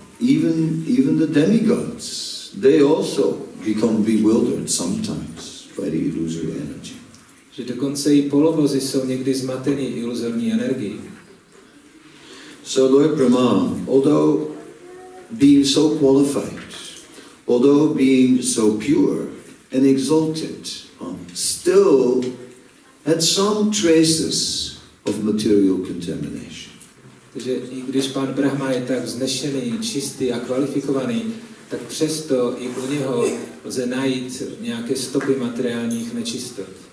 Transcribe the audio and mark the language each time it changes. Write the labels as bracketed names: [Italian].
[English] Even the demigods, they also become bewildered sometimes by the illusory energy. [Czech] Že dokonce i polovozy jsou někdy zmateny iluzorní energií. [English] So Lord Brahma, although being so qualified, although being so pure and exalted, still had some traces of material contamination. [Czech] Takže i když pán Brahma je tak vznešený, čistý a kvalifikovaný, tak přesto i u něho lze najít nějaké stopy materiálních nečistot.